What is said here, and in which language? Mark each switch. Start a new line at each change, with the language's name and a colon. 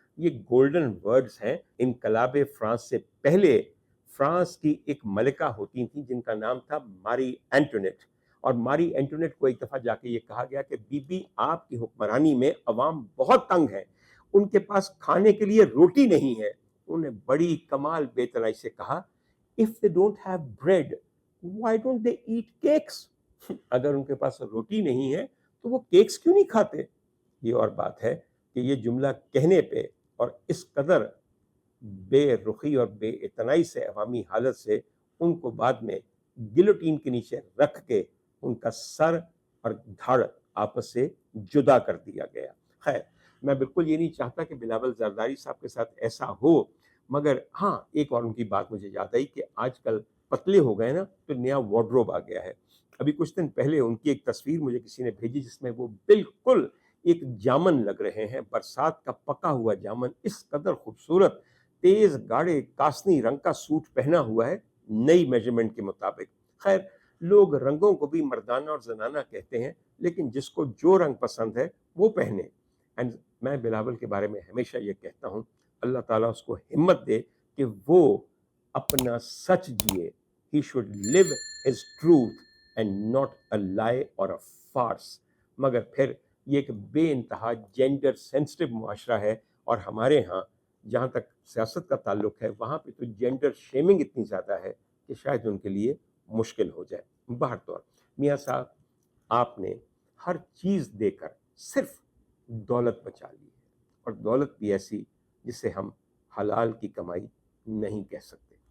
Urdu: یہ golden words ہیں. انقلاب فرانس سے پہلے فرانس کی ایک ملکہ ہوتی تھیں جن کا نام تھا ماری اینٹونیٹ اور ماری اینٹونیٹ کو ایک دفعہ جا کے یہ کہا گیا کہ بی بی آپ کی حکمرانی میں عوام بہت تنگ ہے ان کے پاس کھانے کے لیے روٹی نہیں ہے. انہوں نے بڑی کمال بے تنائی سے کہا
English: if they don't have bread why don't they eat cakes.
Urdu: اگر ان کے پاس روٹی نہیں ہے تو وہ کیکس کیوں نہیں کھاتے. یہ اور بات ہے کہ یہ جملہ کہنے پہ اور اس قدر بے رخی اور بے اعتنائی سے عوامی حالت سے ان کو بعد میں گلوٹین کے نیچے رکھ کے ان کا سر اور دھڑ آپس سے جدا کر دیا گیا. خیر میں بالکل یہ نہیں چاہتا کہ بلاول زرداری صاحب کے ساتھ ایسا ہو مگر ہاں ایک اور ان کی بات مجھے یاد آئی کہ آج کل پتلے ہو گئے نا تو نیا وارڈروب آ گیا ہے. ابھی کچھ دن پہلے ان کی ایک تصویر مجھے کسی نے بھیجی جس میں وہ بالکل ایک جامن لگ رہے ہیں. برسات کا پکا ہوا جامن اس قدر خوبصورت تیز گاڑے کاسنی رنگ کا سوٹ پہنا ہوا ہے نئی میجرمنٹ کے مطابق. خیر لوگ رنگوں کو بھی مردانہ اور زنانہ کہتے ہیں لیکن جس کو جو رنگ پسند ہے وہ پہنے. اینڈ میں بلاول کے بارے میں ہمیشہ یہ کہتا ہوں اللہ تعالیٰ اس کو ہمت دے کہ وہ اپنا سچ جیے.
English: He should live his truth and not a lie or a farce.
Urdu: مگر پھر یہ ایک بے انتہا جینڈر سینسٹیو معاشرہ ہے اور ہمارے ہاں جہاں تک سیاست کا تعلق ہے وہاں پہ تو جینڈر شیمنگ اتنی زیادہ ہے کہ شاید ان کے لیے مشکل ہو جائے. باہر طور میاں صاحب آپ نے ہر چیز دے کر صرف دولت بچا لی ہے اور دولت بھی ایسی جسے ہم حلال کی کمائی نہیں کہہ سکتے.